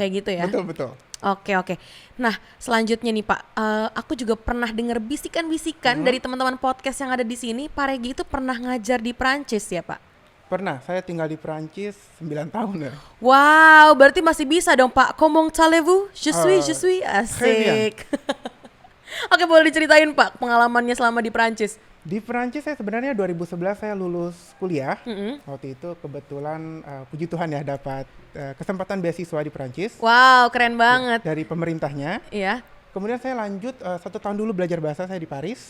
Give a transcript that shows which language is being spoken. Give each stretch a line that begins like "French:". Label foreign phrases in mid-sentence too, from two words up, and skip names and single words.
Indonesian: kayak gitu ya. Betul. Oke. Nah selanjutnya nih Pak, aku juga pernah dengar bisikan-bisikan dari teman-teman podcast yang ada di sini, Pak Regi itu pernah ngajar di Prancis ya Pak? Pernah, saya tinggal di Perancis 9 tahun ya. Wow, berarti masih bisa dong Pak.
French: Comment allez-vous? Je suis, très
Indonesian: asik. Oke, boleh diceritain Pak pengalamannya selama di Prancis? Di Perancis saya sebenarnya 2011 saya lulus kuliah. Waktu itu kebetulan puji Tuhan ya dapat kesempatan beasiswa di Perancis Wow, keren banget. dari pemerintahnya. Iya. Kemudian saya lanjut 1 tahun dulu belajar bahasa saya di Paris.